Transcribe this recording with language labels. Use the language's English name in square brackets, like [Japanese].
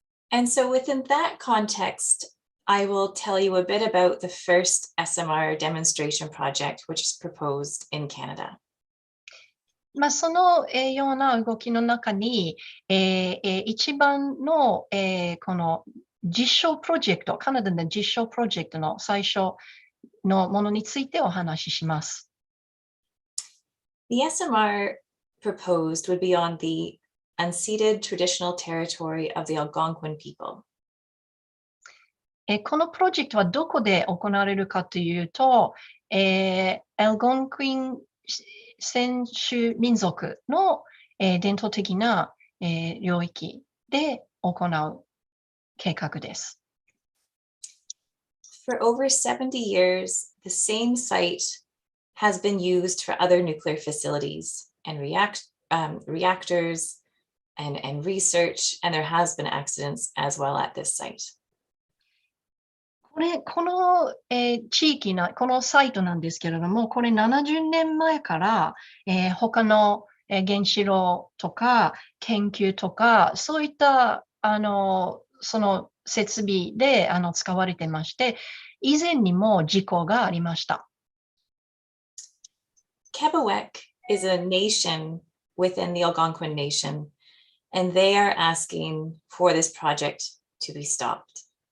[English] And so within that context, I will tell you a bit about the first SMR demonstration project, which is proposed in Canada. [Japanese] そのような動きの中に、一番の、この実証プロジェクト、カナダの実証プロジェクトの最初のものについてお話しします。 [English] The SMR proposed would be on the unceded traditional territory of the Algonquin people. [Japanese] このプロジェクトはどこで行われるかというと、アルゴンクイン先住民族の、伝統的な、領域で行う計画です。 [English] For over 70 years, the same site has been used for other nuclear facilities and reactors and research, and there has been accidents as well at this site. [Japanese] この、地域このサイトなんですけれども、これ70年前から、他の、原子炉とか研究とか、そういったその設備で使われてまして、以前にも事故がありました。 [English] Quebec is a nation within the Algonquin Nation, and they are asking for this project to be stopped.